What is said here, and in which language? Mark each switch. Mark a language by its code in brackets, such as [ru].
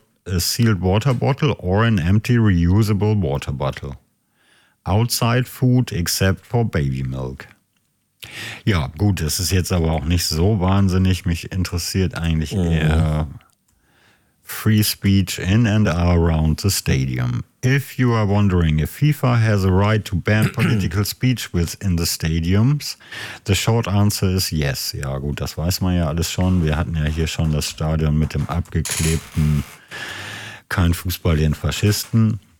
[en] A sealed water bottle or an empty reusable water bottle. Outside food except for baby milk. [de] Ja, gut, das ist jetzt aber auch nicht so wahnsinnig. Mich interessiert eigentlich eher [en] free speech in and around the stadium. If you are wondering if FIFA has a right to ban political speech within the stadiums, the short answer is yes. [de] Ja gut, das weiß man ja alles schon. Wir hatten ja hier schon das Stadion mit dem abgeklebten Kein Fußball den Faschisten.